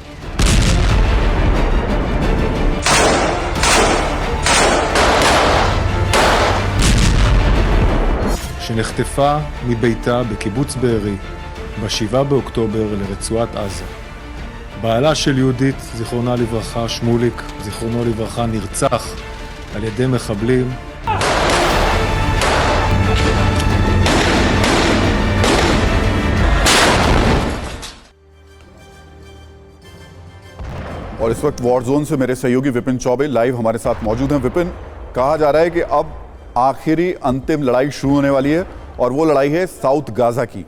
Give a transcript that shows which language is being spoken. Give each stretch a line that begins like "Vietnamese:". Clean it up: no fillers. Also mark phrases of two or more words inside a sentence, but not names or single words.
Hebrew: שנחטפה מביתה בקיבוץ בארי ב-7 באוקטובר לרצועת עזה. בעלה של יהודית, זיכרונה לברכה, שמוליק, זיכרונו לברכה, נרצח על ידי מחבלים.
Hindi: और इस वक्त
English: war zone
Hindi: से मेरे सहयोगी विपिन चौबे लाइव हमारे साथ मौजूद हैं। विपिन, कहा जा रहा है कि अब आखिरी अंतिम लड़ाई शुरू होने वाली है और वो लड़ाई है साउथ गाजा की।